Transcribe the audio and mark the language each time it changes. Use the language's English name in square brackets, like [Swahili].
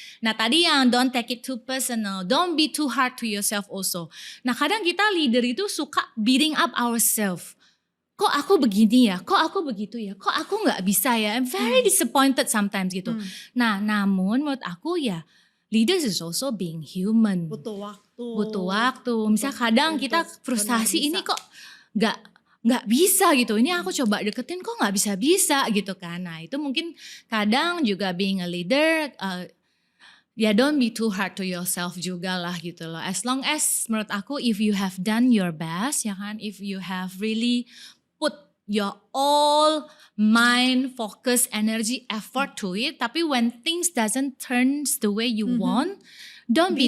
[English] Nah tadi yang don't take it too personal, don't be too hard to yourself also. [Indonesian] Nah kadang kita leader itu suka [English] beating up ourselves. [Indonesian] Kok aku begini ya, kok aku begitu ya, kok aku gak bisa ya. [English] I'm very disappointed sometimes gitu. [Indonesian] Nah namun menurut aku ya, [English] leaders is also being human. [Indonesian] Butuh waktu. Misal kadang kita frustasi ini kok nggak bisa gitu, ini aku coba deketin kok nggak bisa gitu kan. Nah itu mungkin kadang juga [English] being a leader ya don't be too hard to yourself juga lah gitu loh. As long as [Indonesian] menurut aku [English] if you have done your best ya kan, if you have really put your all mind, focus, energy, effort to it, tapi when things doesn't turn the way you want, don't be